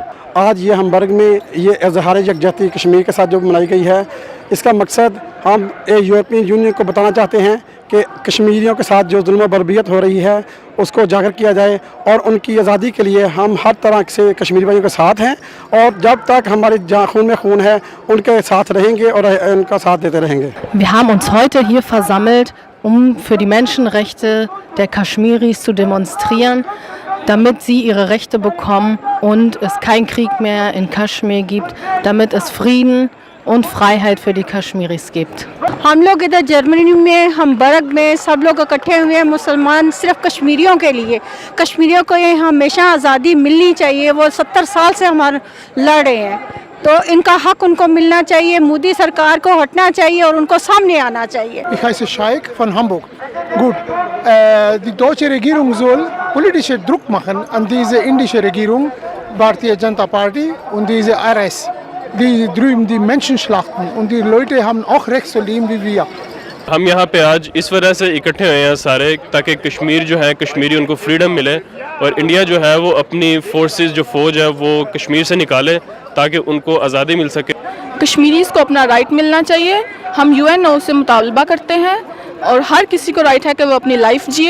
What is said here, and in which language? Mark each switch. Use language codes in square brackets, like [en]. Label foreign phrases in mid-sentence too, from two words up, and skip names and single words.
[ur] آج یہ ہمبرگ میں یہ اظہار یکجہتی کشمیر کے ساتھ جو منائی گئی ہے, اس کا مقصد ہم یورپین یونین کو بتانا چاہتے ہیں کہ کشمیریوں کے ساتھ جو ظلم و بربریت ہو رہی ہے اس کو اجاگر کیا جائے اور ان کی آزادی کے لیے ہم ہر طرح سے کشمیری بھائیوں کے ساتھ ہیں اور جب تک ہمارے جہاں خون میں خون ہے ان کے ساتھ رہیں گے اور ان کا ساتھ دیتے رہیں گے. [de] Wir haben uns heute hier versammelt, für die Menschenrechte der Kaschmiris zu demonstrieren, damit sie ihre Rechte bekommen und es keinen Krieg mehr in Kaschmir gibt, damit es Frieden und Freiheit für die Kaschmiris gibt. [ur] ہم لوگ ادھر جرمنی میں ہمبرگ میں سب لوگ اکٹھے ہوئے ہیں مسلمان صرف کشمیریوں کے لیے. کشمیریوں کو یہ ہمیشہ آزادی ملنی چاہیے. وہ 70 سال سے ہمارے لڑ رہے ہیں تو ان کا حق ان کو ملنا چاہیے. مودی سرکار کو ہٹنا چاہیے اور ان کو سامنے آنا چاہیے. [de] Ich heiße Shaikh von Hamburg. Gut, die deutsche Regierung soll politische Druck machen an diese indische Regierung, Bharatiya Janata Party und diese RS. Die drüben die Menschen schlachten und die Leute haben auch Recht zu leben wie wir. [ur] ہم یہاں پہ آج اس وجہ سے اکٹھے ہوئے ہیں سارے تاکہ کشمیر جو ہے کشمیری ان کو فریڈم ملے اور انڈیا جو ہے وہ اپنی فورسز جو فوج ہے وہ کشمیر سے نکالے تاکہ ان کو آزادی مل سکے. کشمیریز کو اپنا رائٹ ملنا چاہیے. ہم UNO سے مطالبہ کرتے ہیں اور ہر کسی کو رائٹ ہے کہ وہ اپنی لائف جیے.